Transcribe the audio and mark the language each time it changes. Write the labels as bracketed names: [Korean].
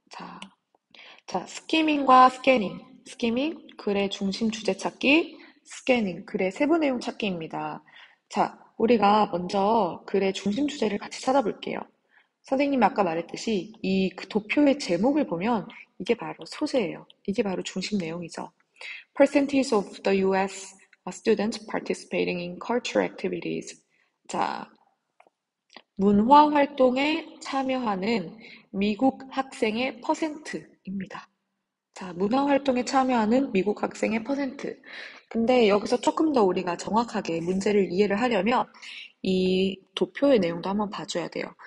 [Korean] 자, 스키밍과 스캐닝. 스키밍, 글의 중심 주제 찾기. 스캐닝, 글의 세부 내용 찾기입니다. 자, 우리가 먼저 글의 중심 주제를 같이 찾아볼게요. 선생님이 아까 말했듯이 이 도표의 제목을 보면 이게 바로 소재예요. 이게 바로 중심 내용이죠. [English] Percentage of the US students participating in cultural activities. [Korean] 자, 문화 활동에 참여하는 미국 학생의 퍼센트입니다. 자, 문화활동에 참여하는 미국 학생의 퍼센트. 근데 여기서 조금 더 우리가 정확하게 문제를 이해를 하려면 이 도표의 내용도 한번 봐줘야 돼요.